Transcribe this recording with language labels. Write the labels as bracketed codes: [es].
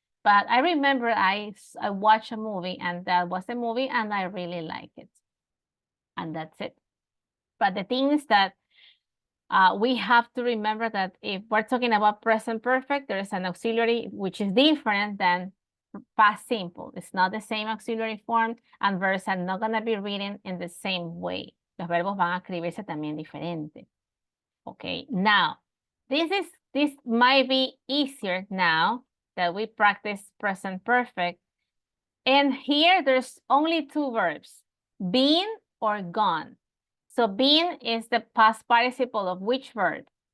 [en] But I remember I watched a movie and that was the movie and I really like it. And that's it. But the thing is that we have to remember that if we're talking about present perfect, there is an auxiliary which is different than past simple. It's not the same auxiliary form and verbs are not going to be written in the same way. [es] Los verbos van a escribirse también diferente. [en] Okay, now, this might be easier now that we practice present perfect. And here there's only two verbs, been or gone. So been is the past participle of which verb?